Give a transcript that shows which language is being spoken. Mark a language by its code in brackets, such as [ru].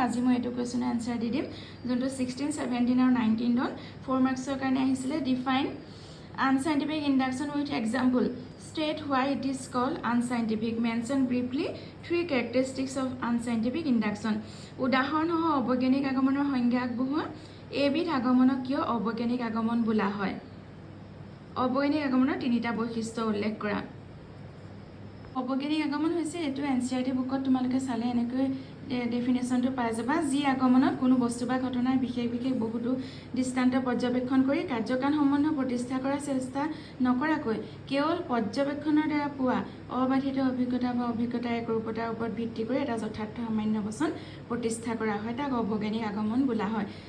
[as] আজি মই এইটো কুৱেশ্যন এনচাৰ দি দিম, যোনটো 16, 17 আৰু 19 4 মাৰ্কছৰ কাৰণে আহিছিলে। [en] Define unscientific induction with example, state why it is called unscientific, mention briefly 3 characteristics of unscientific induction. [as] উদাহৰণসহ অবৈজ্ঞানিক আগমনৰ সংজ্ঞা আগবঢ়োৱা। এইবিধ আগমনক কিয় অবৈজ্ঞানিক আগমন বোলা হয়? অবৈজ্ঞানিক আগমনৰ 3টা বৈশিষ্ট্য উল্লেখ কৰা। অবৈজ্ঞানিক আগমন হৈছে, এইটো NCERT বুকত তোমালোকে চালে এনেকৈ ডেফিনেশ্যনটো পাই যাবা। যি আগমনত কোনো বস্তু বা ঘটনাৰ বিশেষ বহুতো দৃষ্টান্ত পৰ্যবেক্ষণ কৰি কাৰ্যকাৰণ সম্বন্ধ প্ৰতিষ্ঠা কৰাৰ চেষ্টা নকৰাকৈ কেৱল পৰ্যবেক্ষণৰ দ্বাৰা পোৱা অবাধিত অভিজ্ঞতা বা অভিজ্ঞতাৰ একৰূপতাৰ ওপৰত ভিত্তি কৰি এটা যথাৰ্থ সামান্য বচন প্ৰতিষ্ঠা কৰা হয়, তাক অবৈজ্ঞানিক আগমন বোলা হয়।